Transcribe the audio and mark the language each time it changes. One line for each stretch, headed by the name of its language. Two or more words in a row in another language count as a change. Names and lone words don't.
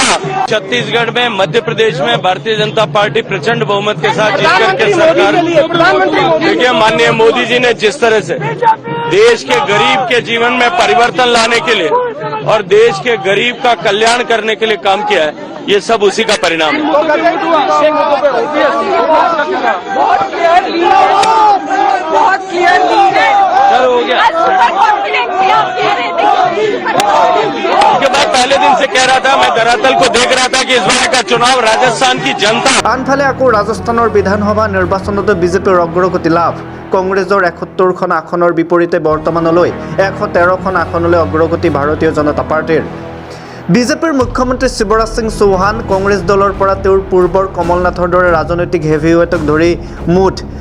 Hindi: छत्तीसगढ़ में मध्य प्रदेश में भारतीय जनता पार्टी प्रचंड बहुमत के साथ जीत करके सरकार देखिए माननीय मोदी जी ने जिस तरह से देश के गरीब के जीवन में परिवर्तन लाने के लिए और देश के गरीब का कल्याण करने के लिए काम किया है ये सब उसी का परिणाम है हो गया उसके बाद पहले दिन से कह रहा था मैं धरातल को देख रहा था कि इस बार का चुनाव राजस्थान की जनता
Assamese: আনফালে আকৌ ৰাজস্থানৰ বিধানসভা নিৰ্বাচনতো বিজেপিৰ অগ্ৰগতি লাভ কংগ্ৰেছৰ 71খন আসনৰ বিপৰীতে বৰ্তমানলৈ 113খন আসনলৈ অগ্ৰগতি ভাৰতীয় জনতা পাৰ্টিৰ বিজেপিৰ মুখ্যমন্ত্ৰী শিৱৰাজ সিং চৌহান কংগ্ৰেছ দলৰ পৰা তেওঁৰ পূৰ্বৰ কমল নাথৰ দৰে ৰাজনৈতিক হেভিৱেটক ধৰি মুঠ